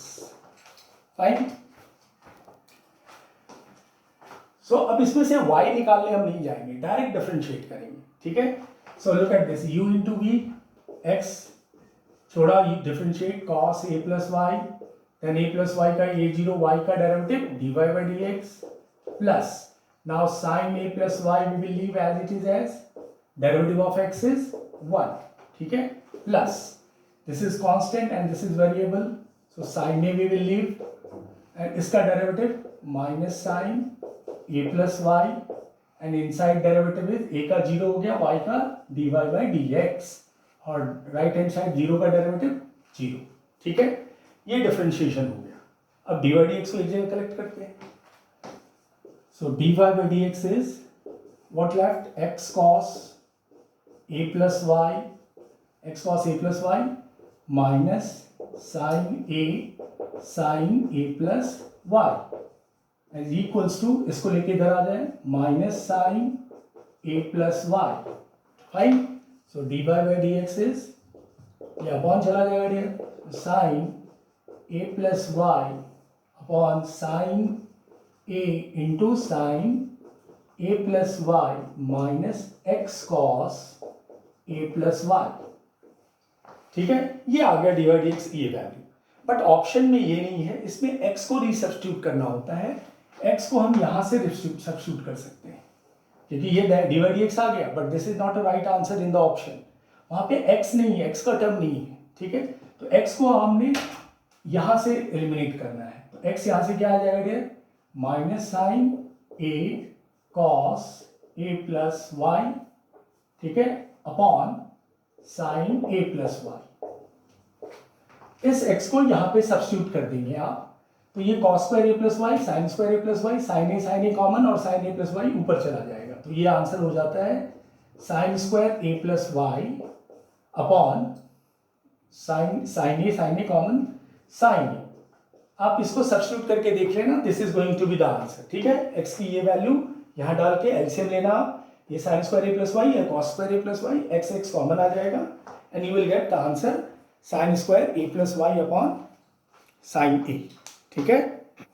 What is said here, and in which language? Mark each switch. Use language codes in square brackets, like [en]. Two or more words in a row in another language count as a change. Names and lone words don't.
[hi] फाइन. सो अब इसमें से y निकालने हम नहीं जाएंगे, [en] direct differentiate [hi] करेंगे. ठीक है? [en] so look at this, u into v, x छोड़ा डिफरेंशिएट cos a plus y, then a plus y का a0 y का डेरिवेटिव dy by dx, plus now sin a plus y we will leave as it is as derivative of x is 1. [hi] ठीक है? [en] Plus this is constant and this is variable, so sin a we will leave, and इसका डेरिवेटिव minus sin a plus y, and inside derivative is a [hi] का 0 हो गया, [en] y का dy by dx, और right hand side 0 का डेरिवेटिव 0. [hi] ठीक है? ये डिफरेंशिएशन हो गया. अब dy by dx को एक जगह कलेक्ट करते हैं. [en] so dy by dx is what left, x cos a plus y, x cos a plus y माइनस sin a plus y is equals to, [hi] इसको लेके इधर आ जाए, [en] माइनस sin a plus y. [hi] फाइन. [en] so dy by dx is, [hi] ये अपॉन चला जाएगा डियर, [en] sin a plus y upon sin a into sin a plus y minus x cos a plus y. [hi] ठीक है? ये आ गया dy dx ये वैल्यू. बट ऑप्शन में ये नहीं है, इसमें x को रिसब्स्टिट्यूट करना होता है. x को हम यहां से सब्स्टिट्यूट कर सकते हैं, क्योंकि ये dy dx आ गया, [en] but this is not a right answer in the option. [hi] वहां पे x नहीं है, x का टर्म नहीं है. ठीक है? तो x को हमने यहां से एलिमिनेट करना है. तो x यहां से क्या आ जाएगा डियर, [en] minus sine a cos a plus y. [hi] ठीक है? [en] upon sine a plus y. [hi] इस x को यहां पे सब्स्टिट्यूट कर देंगे आप, तो ये [en] cos square a plus y, sin square a plus y, [hi] sin a कॉमन, और sin a plus y ऊपर चला जाएगा. तो ये आंसर हो जाता है [en] sin square a plus y upon sin a [hi] कॉमन sin. आप इसको सब्स्टिट्यूट करके देख लेना, [en] this is going to be the answer. [hi] ठीक है? x की ये वैल्यू यहां डाल के एलसीएम लेना, ये [en] sin square a plus y [hi] या [en] cos square a plus y, [hi] x कॉमन आ जाएगा, [en] and you will get the answer sin square a plus y upon sin a. [hi] ठीक है?